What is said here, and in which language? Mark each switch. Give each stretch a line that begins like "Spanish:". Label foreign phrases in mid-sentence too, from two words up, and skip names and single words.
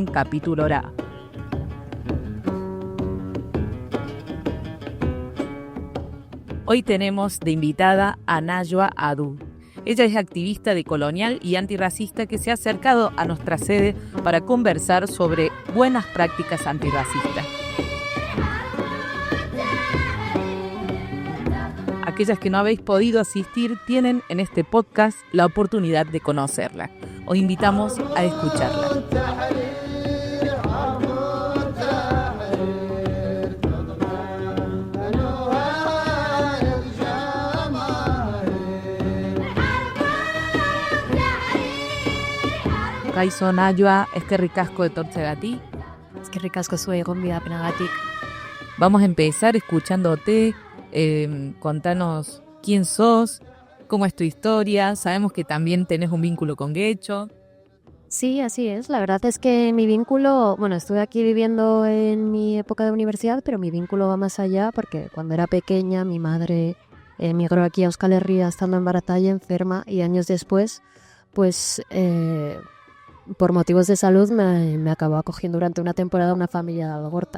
Basque: kapitulora.
Spanish: Hoy tenemos de invitada a Najwa Adu. Ella es activista decolonial y antirracista que se ha acercado a nuestra sede para conversar sobre buenas prácticas antirracistas. Aquellas que no habéis podido asistir tienen en este podcast la oportunidad de conocerla. Os invitamos a escucharla.
Basque: Kaixo Najwa, eskerrik asko etortzeagatik. Eskerrik asko zuei gonbidapenagatik.
Spanish: Vamos a empezar escuchándote. Contanos quién sos, cómo es tu historia. Sabemos que también tenés un vínculo con Getxo. Sí, así es. La verdad es que mi vínculo, estuve aquí viviendo en mi época de universidad, pero mi vínculo va más allá porque cuando era pequeña mi madre emigró aquí a Euskal Herria estando en Baratalla enferma y años después, pues por motivos de salud me acabó acogiendo durante una temporada una familia de Algorta.